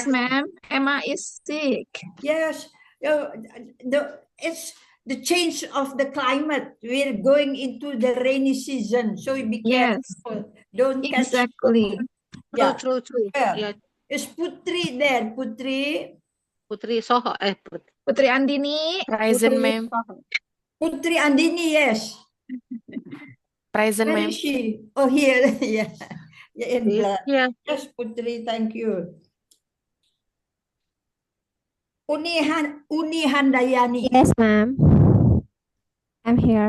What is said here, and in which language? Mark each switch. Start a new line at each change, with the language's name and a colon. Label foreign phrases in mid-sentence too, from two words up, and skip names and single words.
English: ma'am. Emma is sick. Yes, it's the change of the climate. We're going into the rainy season, so be Yes, careful. Don't catch. exactly. Yeah. True. Where? Yeah. Is Putri there? Putri? Putri Soho. Putri Andini. Present, Putri ma'am. Soho. Putri Andini, yes. Present, Where ma'am. is she? Oh, here. Yeah. Yeah, in black. Yeah. Yes, Putri, thank you. Uni Handayani. Yes, ma'am. I'm here.